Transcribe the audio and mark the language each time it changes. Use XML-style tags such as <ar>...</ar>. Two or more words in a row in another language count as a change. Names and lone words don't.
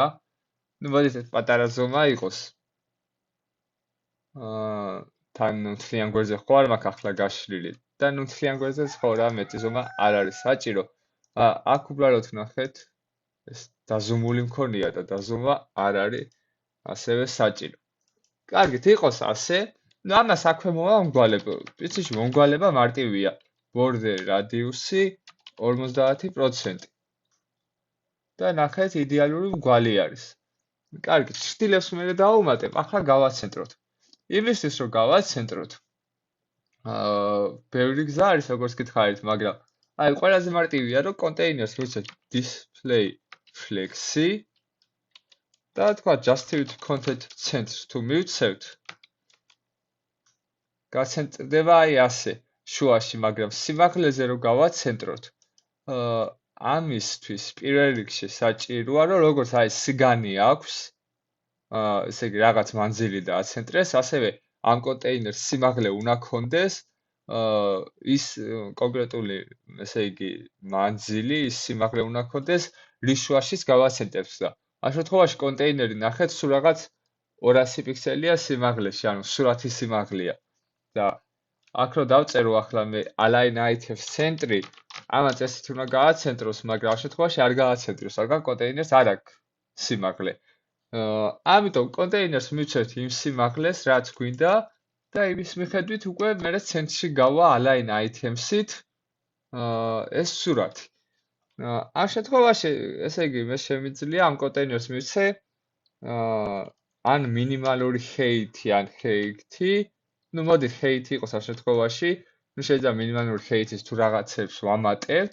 <ka>მოდით ეს პატარა ზომა იყოს. თან თლიან გვერდზე ხო არ მაქვს ახლა გაშლილი და თლიან გვერდზეც ხო რა მეტი ზომა არ არის საჭირო. აქ უბრალოდ ნახეთ, ეს დაზომული მქონია და დაზომა არ არის ასევე საჭირო. კარგით, იყოს ასე. ამას აქვე მომავმგვალებ. პრინციპში მომგვალება მარტივია.</ka> <en>border radius-</en> <ka>ი 50%. და ნახეთ, იდეალური მგვალი არის. კარგით, ჭრილებს მე დავუმატებ, ახლა გავაცენტროთ. იმისთვის რომ გავაცენტროთ, ბევრი გზა არის, როგორც გითხარით, მაგრამ აი ყველაზე მარტივია, რომ კონტეინერს ვუწევთ</ka> <en>display flex-</en> <ka>ი და თქვა</ka> <en>justify content center-</en> <ka>ს თუ მივცევთ, გაცენტრდება აი ასე, შუაში, მაგრამ სიმაღლეზე რომ გავაცენტროთ, ამისთვის პირველ რიგში საჭიროა, რომ როგორც აი სიგანი აქვს, ესე იგი რაღაც მანძილი დააცენტრეს, ასევე ამ კონტეინერს სიმაღლე უნდა ქონდეს, ის კონკრეტული, ესე იგი, მანძილი, ის სიმაღლე უნდა ქონდეს, რის შუაშიც გავაცენტრებს და ამ შემთხვევაში კონტეინერი ნახეთ, სულ რაღაც 200 პიქსელია სიმაღლეში, ანუ სურათის სიმაღლეა. და აქ რომ დავწერო ახლა მე</ka> <en>align items center-</en> <ka>ი, ამან წესით უნდა გააცენტროს, მაგრამ ამ შემთხვევაში არ გააცენტროს, რადგან კონტეინერს არ აქვს სიმაღლე. ამიტომ კონტეინერს მივცევთ იმ სიმაღლეს, რაც გვინდა და იმის მიხედვით უკვე მე ცენტრში გავა</ka> <en>align items-</en> <ka>ით ეს სურათი. ამ შემთხვევაში, ესე იგი, მე შემიძლია ამ კონტეინერს მივცე ან მინიმალური height-ი, ან height-ი. ნუ მოდი height-ი იყოს ამ შემთხვევაში. ნუ შეიძლება მინიმალური height-ის თუ რაღაცებს ვამატებთ.</ka>